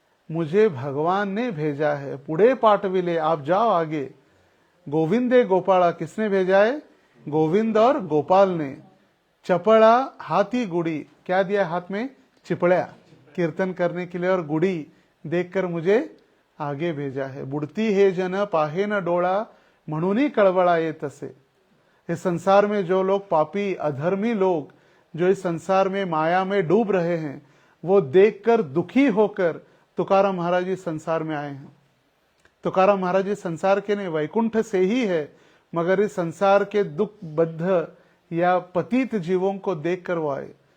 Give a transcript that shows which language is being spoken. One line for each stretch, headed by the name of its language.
Hindi: मुझे भगवान ने भेजा है.
Marathi: पुढे पाठविले,
Hindi: आप जाओ आगे. गोविंदे गोपाला, किसने भेजा है? गोविंद और गोपाल ने. चपड़ा हाथी गुड़ी, क्या दिया हाथ में? चिपड़ा, कीर्तन करने के लिए, और गुड़ी देखकर मुझे आगे भेजा है.
Marathi: बुडती हे जन पाहे न डोळा म्हणून कळवळा ये तसे.
Hindi: इस संसार में जो लोग पापी अधर्मी लोग जो इस संसार में माया में डूब रहे हैं, वो देखकर दुखी होकर तुकाराम महाराज इस संसार में आए हैं. तुकाराम महाराज इस संसार के नहीं, वैकुंठ से ही है, मगर इस संसार के दुख बद्ध या पतित जीवों को देखकर वो आए.